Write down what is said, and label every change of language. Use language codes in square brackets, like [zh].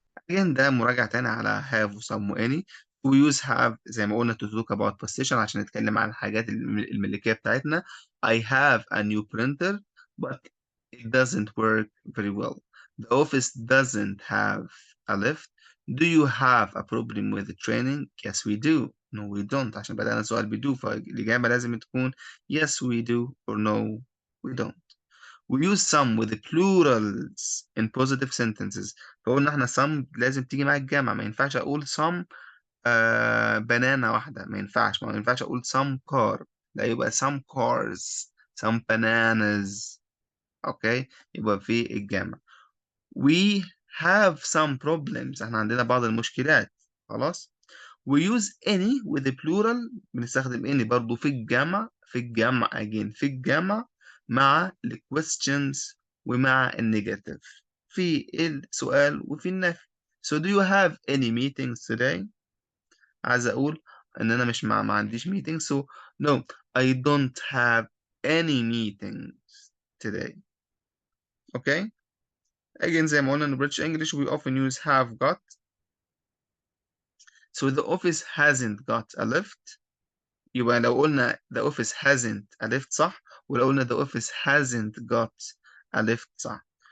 [ar] again ده مراجعة تاني على have و some و any. [en] we use have [ar] زي ما قلنا [en] to talk about possession [ar] عشان نتكلم عن الحاجات الملكية بتاعتنا. [en] I have a new printer but it doesn't work very well. The office doesn't have a lift. Do you have a problem with the training? Yes we do. No we don't. [ar] عشان بدأنا سؤال ب do فالإجابة لازم تكون [en] yes we do or no we don't. We use some with the plurals in positive sentences. [ar] فقلنا احنا some لازم تيجي مع الجمع. ما ينفعش اقول some بنانة واحدة. ما ينفعش اقول some car. لا يبقى some cars some bananas. اوكي يبقى في الجمع. [en] We have some problems. [ar] احنا عندنا بعض المشكلات. [en] خلاص. We use any with the plural. [ar] بنستخدم any برضو في الجمع. again في الجمع مع ال questions ومع النيجاتيف في السؤال وفي النفي. [en] So do you have any meetings today? [ar] عايز أقول إن أنا مش ما عنديش meeting [en] so no I don't have any meetings today. [ar] Okay. [en] Again [ar] زي ما قلنا [en] in British English we often use have got. So the office hasn't got a lift. يبقى لو قلنا the office hasn't a lift صح، ولو قلنا the office hasn't got a lift صح.